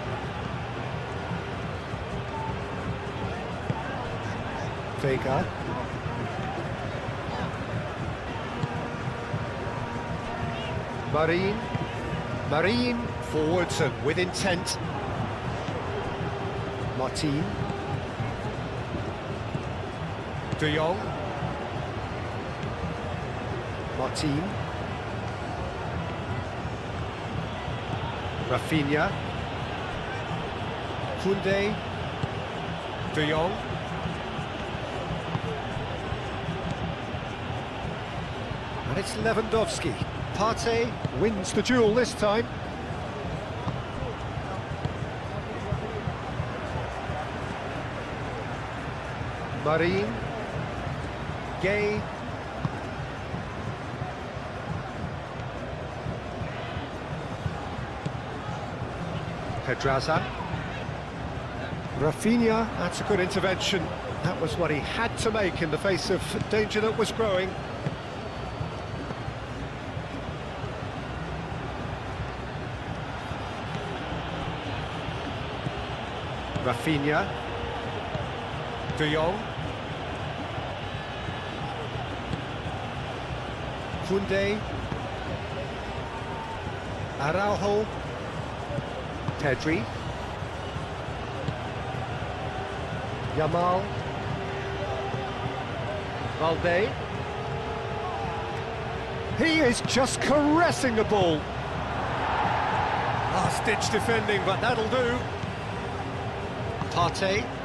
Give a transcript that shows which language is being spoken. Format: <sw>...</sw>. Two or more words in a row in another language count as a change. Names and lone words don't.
<en>Vega. Marin. Marin forwards and with intent. Martin. De Jong. Martin. Rafinha. Koundé. De Jong. And it's Lewandowski. Partey wins the duel this time. Marin. Gay. Pedraza. Rafinha, that's a good intervention. That was what he had to make in the face of danger that was growing. Rafinha. De Jong. Koundé. Araujo. Pedri. Yamal. Balde. He is just caressing the ball. Last-ditch defending, but that'll do. Partey.</en>